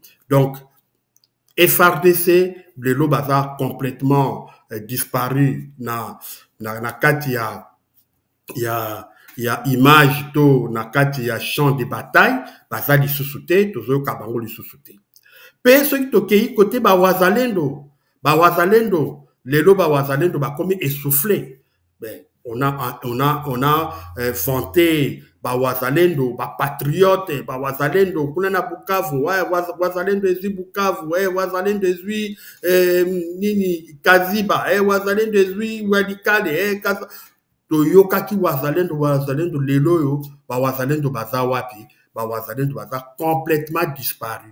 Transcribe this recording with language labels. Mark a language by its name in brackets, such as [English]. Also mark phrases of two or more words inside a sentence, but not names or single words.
[Lingala] Donc FRDC lelo baza [French] complètement disparu [Lingala] na kati ya image to na kati ya [French] champ de bataille, [Lingala] baza lisusu te, tozo kabango lisusu te. Pe soki tokei côté ba wazalendo lelo ba wazalendo ba komi essoufflé. [French] Ben on a vanté [Lingala] ba wazalendo, ba patriote, ba wazalendo kuna na Bukavu, wazalendo ezui Bukavu, wazalendo ezui nini Kaziba, wazalendo ezui Walikale, toyoka ki wazalendo lelo yo, ba wazalendo baza wapi, ba wazalendo baza [French] complètement disparu.